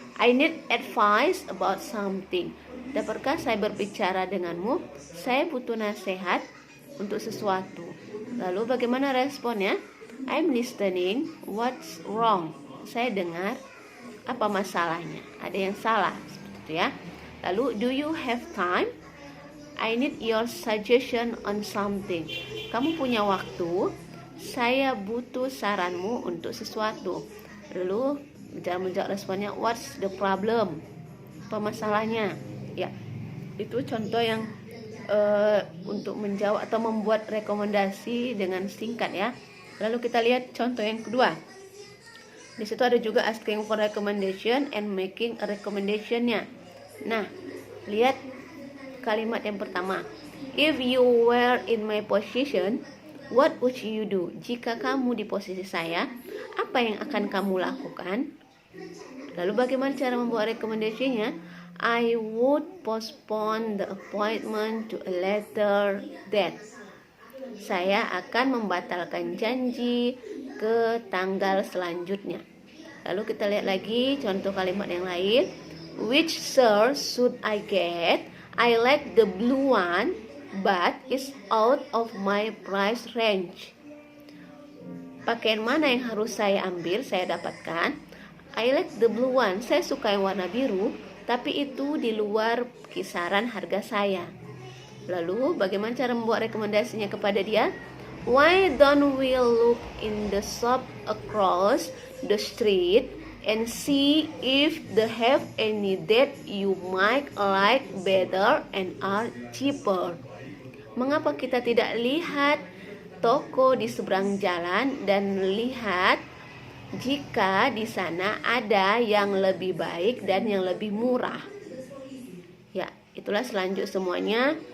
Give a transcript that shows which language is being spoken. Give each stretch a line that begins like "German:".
English: I need advice about something.
Indonesian: Dapatkah saya berbicara denganmu? Saya butuh nasihat untuk sesuatu. Lalu bagaimana responnya?
English: I'm listening. What's wrong?
Indonesian: Saya dengar. Apa masalahnya? Ada yang salah, seperti itu ya.
English: Lalu do you have time? I need your suggestion on something.
Indonesian: Kamu punya waktu? Saya butuh saranmu untuk sesuatu. Lalu menjawab responnya,
English: what's the problem?
Indonesian: Apa masalahnya? Ya, itu contoh yang untuk menjawab atau membuat rekomendasi dengan singkat ya. Lalu kita lihat contoh yang kedua. Di situ ada juga
English: asking for recommendation and making a recommendation-nya.
Indonesian: Nah, lihat kalimat yang pertama.
English: If you were in my position, what would you do?
Indonesian: Jika kamu di posisi saya, apa yang akan kamu lakukan? Lalu bagaimana cara membuat recommendation-nya?
English: I would postpone the appointment to a later date.
Indonesian: Saya akan membatalkan janji ke tanggal selanjutnya. Lalu kita lihat lagi contoh kalimat yang lain.
English: Which shirt should I get? I like the blue one, but it's out of my price range.
Indonesian: Pakaian mana yang harus saya ambil, saya dapatkan?
English: I like the blue one.
Indonesian: Saya suka yang warna biru, tapi itu di luar kisaran harga saya. Lalu bagaimana cara membuat rekomendasinya kepada dia?
English: Why don't we look in the shop across the street and see if they have any that you might like better and are cheaper?
Indonesian: Mengapa kita tidak lihat toko di seberang jalan dan lihat jika di sana ada yang lebih baik dan yang lebih murah? Ya, itulah selanjut semuanya.